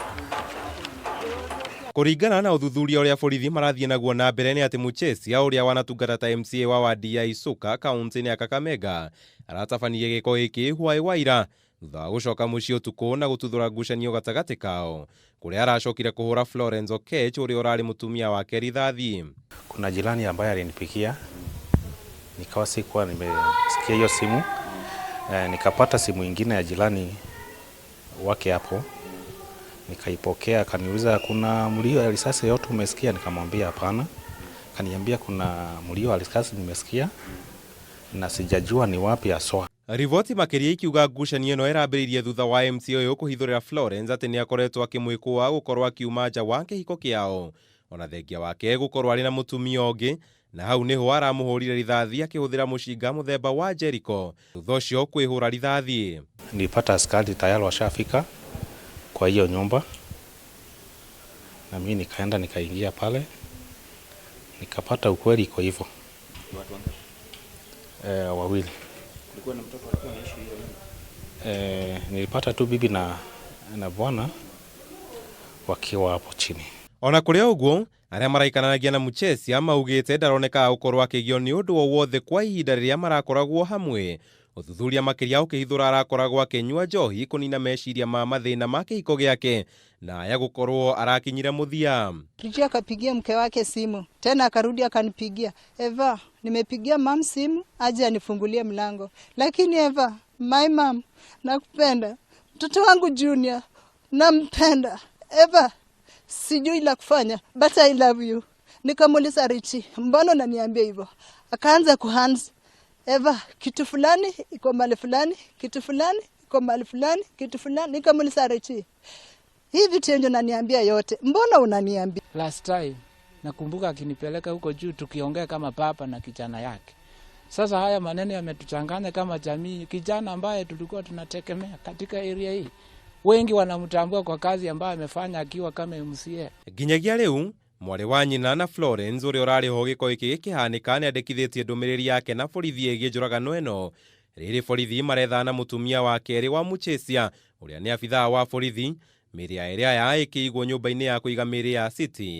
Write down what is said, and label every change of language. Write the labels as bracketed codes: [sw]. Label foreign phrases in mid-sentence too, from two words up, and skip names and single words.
[ki] Kũringana na ũthuthuria ũrĩa borithi marathiĩ naguo na mbere nĩ atĩ Muchesia ũrĩa wanatungata ta MCA wa wadi ya Isuka kaunti-inĩ ya Kakamega aratabanirie gĩko gĩkĩ Hwaĩ Waira thutha wa gũcoka mũciĩ ũtukũ na gũtuthũra ngucanio gatagatĩ kao kũrĩa aracokire kũhũra Florence Okech ũrĩa ũrarĩ mũtumia wake rithathi. [sw] Kuna jirani ambaye alinipigia, nikawa sikuwa nimesikia hiyo simu, nikapata simu ingine ya jirani wake hapo, nikaipokea. Akaniuliza kuna mlio wa risasi yote umesikia? Nikamwambia hapana. Kaniambia kuna mlio wa risasi nimesikia na sijajua ni wapi haswa. [ki] Riboti makĩria ikiuga ngucanio ĩno ĩrambĩrĩirie thutha wa MC ũyũ kũhithũrĩra Florence atĩ nĩ akoretwo akĩmwĩkũa gũkorwo akiuma nja wa kĩhiko kĩao, ona thengia wake gũkorwo arĩ na mũtumia ũngĩ, na hau nĩho aramũhũrire rithathi akĩhũthĩra mũcinga mũthemba wa Jericho thutha ũcio kwĩhũra rithathi. [sw] Nilipata askari tayari washafika kwa hiyo nyumba, na mimi nikaenda nikaingia pale nikapata ukweli iko hivyo. Watu wangapi? Wawili. Kulikuwa na mtoto alikuwa anaishi hiyo nyumba? Nilipata tu bibi na bwana wakiwa hapo chini. [ki] Ona kũrĩ ũguo, arĩa maraikananagia na Muchesia maugĩte ndaronekaga gũkorwo akĩgio nĩ ũndũ o wothe kwa ihinda rĩrĩa marakoragwo hamwe. Ũthuthuria makĩria ũkĩhithũra arakoragwo akĩnyua njohi kũnina meciria ma mathĩna ma kĩhiko gĩake na aya gũkorwo arakinyire mũthia. [sw] Richie akapigia mke wake simu, tena akarudi akanipigia, Eva, nimepigia mam simu aje anifungulie mlango. Lakini Eva, [en] my mom, [sw] nakupenda. Mtoto wangu Junior, nampenda. Eva, sijui la kufanya, [en] but I love you. [sw] Nikamuuliza Richie, mbona unaniambia hivyo? Akaanza kuhands, Eva, kitu fulani iko mahali fulani, kitu fulani iko mahali fulani, kitu fulani. Nikamuuliza Richie, hivi tendo unaniambia yote, mbona unaniambia? [en] Last time [sw] nakumbuka akinipeleka huko juu tukiongea kama papa na kijana yake. Sasa haya maneno yametuchanganya kama jamii. Kijana ambaye tulikuwa tunategemea katika area hii, wengi wanamtambua kwa kazi ambayo amefanya akiwa kama MCA. [ki] Nginyagia rĩu mwarĩ wa nyina na Florence ũrĩa ũrarĩ ho gĩko gĩkĩ gĩkĩhanĩka nĩ andĩkithĩtie ndũmĩrĩri yake na borithi ĩgiĩ njũragano ĩno. Rĩrĩ borithi marethana mũtumia wa kerĩ wa Muchesia ũrĩa nĩ abithaa wa borithi, mĩĩrĩ ya erĩ aya ĩkĩigwo nyũmba-inĩ ya kũiga mĩĩrĩ ya City.